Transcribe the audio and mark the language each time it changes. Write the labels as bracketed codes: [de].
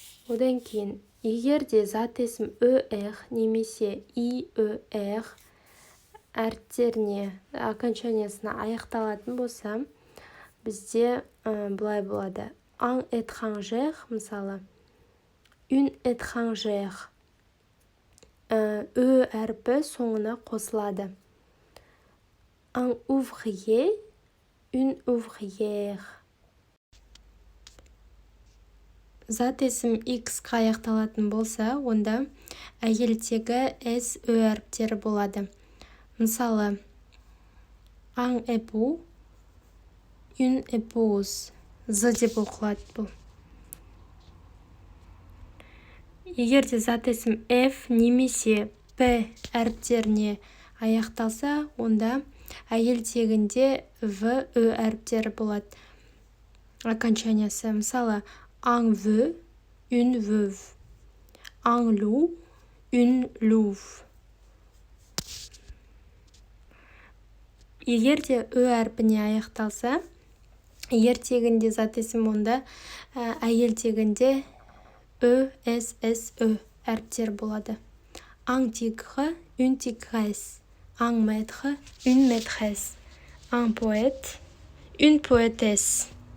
[kk] Одан кейін, егер де зат есім «өр» немесе «иөр» әріптеріне, окончаниясына аяқталатын болса, бізде бұлай болады. [fr] «Un étranger», [kk] мысалы, [fr] «une étrangère», [kk] «ө» әрпі соңына қосылады. [fr] «Un ouvrier», «une ouvrière». [kk] Зат есім X-қа аяқталатын болса, онда әйел тегі «с», «ө» әріптері болады. Мысалы, [fr] «un époux», «une épouse», [kk] «з» деп оқылады бұл. Егер де зат есім F немесе P әріптеріне аяқталса, онда әйел тегінде «в», «ө» әріптері болады. Окончаниясы. Мысалы, [fr] «un vœu», «une veuve», «un loup», «une louve». [kk] Егер де «ө» әрпіне аяқталса, ер тегінде зат есім, онда әйел тегінде «ө», «с», «с», «ө» әріптері болады. [fr] «Un tigre», «une tigresse», «un maître», «une maîtresse», «un poète», «une poétesse».